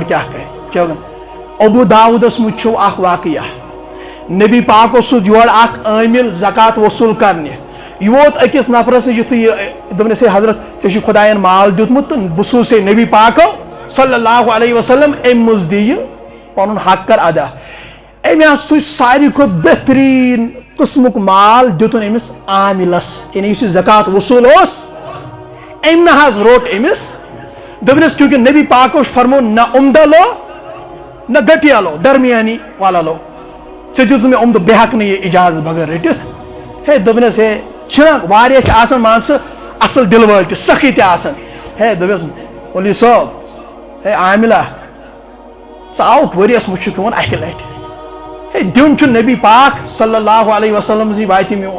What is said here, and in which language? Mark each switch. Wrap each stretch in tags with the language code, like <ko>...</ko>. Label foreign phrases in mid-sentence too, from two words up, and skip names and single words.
<ks>کیٛاہ کرِ چلو ابو داوٗدس منٛز چھُ اکھ واقعہ نبی پاک اوس یورٕ اکھ عٲمِل زکات وصوٗل کرنہِ یہِ ووت أکِس نفرس نِش یُتھُے یہِ دوٚپنس ہے حضرت ژےٚ چھُے خۄداین مال دیُتمُت تہٕ بہٕ سوٗزے نبی پاکو</ks> <ar>صلی اللہ علیہ وسلم</ar> <ks>امہِ منٛز دِ یہِ پنُن حق کر ادا أمۍ حظ سُہ ساروی کھۄتہٕ بہتریٖن قٕسمُک مال دیُتُن أمِس عامِلس یعنی یُس یہِ زکات وصوٗل اوس أمۍ نہ حظ روٚٹ أمِس دوٚپنس چوٗنٛکہِ نبی پاکو چھُ فرمووُن</ks> <ur>نہ عمدہ لو نہ گٹیا لو درمیانی والا لو</ur> <ks>ژےٚ دیُت مےٚ عمدٕ بہٕ ہٮ۪کہٕ نہٕ یہِ اِجازت بغٲر رٔٹِتھ ہے دوٚپنس ہے چھِنہ واریاہ چھِ آسان مان ژٕ اصل دِل وٲلۍ تہِ سخی تہِ آسان ہے دوٚپٮ۪س مولوی صٲب ہے عامِلا ژٕ آوُکھ ؤریس منٛز چھُکھ یِوان اکہِ لٹہِ ہے دیُن چھُ نبی پاک</ks> <ar>صلی اللہ علیہ وسلم</ar> <ks>سٕنٛزِ وتہِ</ks>